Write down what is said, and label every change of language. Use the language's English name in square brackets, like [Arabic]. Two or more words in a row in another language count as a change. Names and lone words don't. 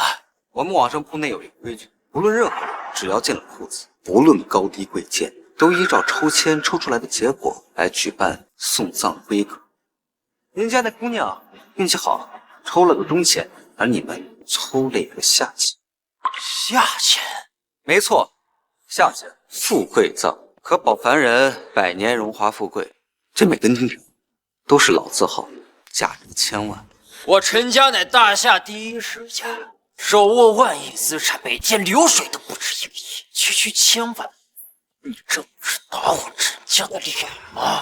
[Chinese] 我们往生铺内有一个规矩，无论任何人，只要进了铺子，不论高低贵贱，都依照抽签抽出来的结果来举办送葬规格。您家那姑娘运气好，抽了个中签，而你们抽了一个下签。下签？没错，下签。富贵葬可保凡人百年荣华富貴，這每根金條都是老字號，價值千萬。我陳家乃大夏第一世家，手握萬億資產，每天流水都不止1億，區千萬。你這不是打我陳家的臉嗎？